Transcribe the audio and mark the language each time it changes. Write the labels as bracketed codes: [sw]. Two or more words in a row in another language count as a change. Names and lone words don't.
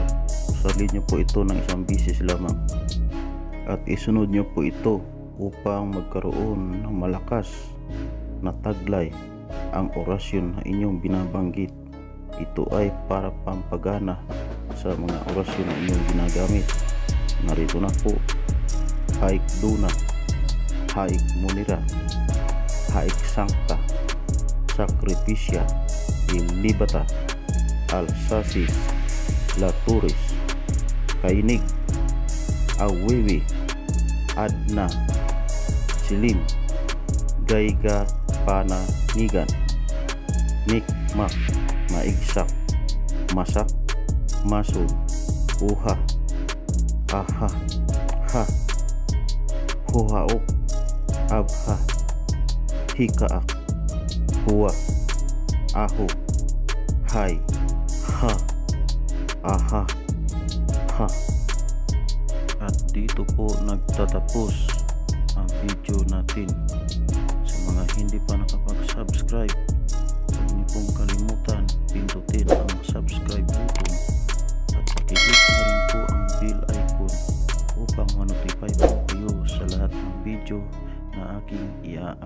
[tl] Usalin niyo po ito ng 1 bisis lamang at isunod niyo po ito upang magkaroon ng malakas na taglay ang orasyon na inyong binabanggit. Ito ay para pampagana sa mga orasyon na inyong ginagamit. Narito na po: Haik Luna, Haik Munira, Haik Sancta, Sacrificia, Ilibata, Alsacis, Laturis, Kainig, Awewe, Adna, Silim, Gayga Pananigan, Nikmak, Maigsak, Masak, Masod, Uha, Aha, Ha, Huhaok, Abha, Hikaak, Huwa, Aho, Hay, Ha, Aha, Ha. At dito po nagtatapos ang video natin. Sa mga hindi pa nakapag-subscribe, huwag niyo pong kalimutan pindutin ang subscribe button at pakihit na rin po ang bell icon upang ma-notify po kayo sa lahat ng video na aking i-upload.